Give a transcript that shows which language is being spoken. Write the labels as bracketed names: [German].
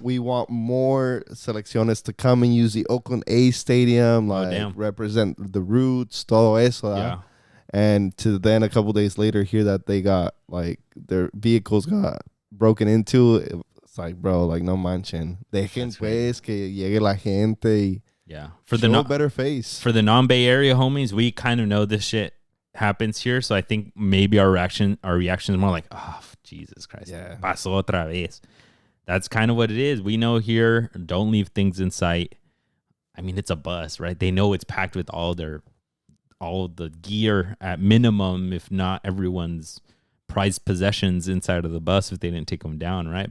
[English] We want more selecciones to come and use the Oakland A Stadium, like represent the roots, [Spanish] todo eso. [English] Yeah. And to then a couple days later hear that they got, like, their vehicles got broken into. It's like, bro, like, [Spanish] no manchen. Dejen pues que llegue la gente y [English] for show a better face. For the non-Bay Area homies, we kind of know this shit happens here, so I think maybe our reaction is more like, oh, Jesus Christ, [Spanish] pasó otra vez. [English] That's kind of what it is. We know here, don't leave things in sight. I mean, it's a bus, right? They know it's packed with all the gear at minimum, if not everyone's prized possessions inside of the bus if they didn't take them down, right?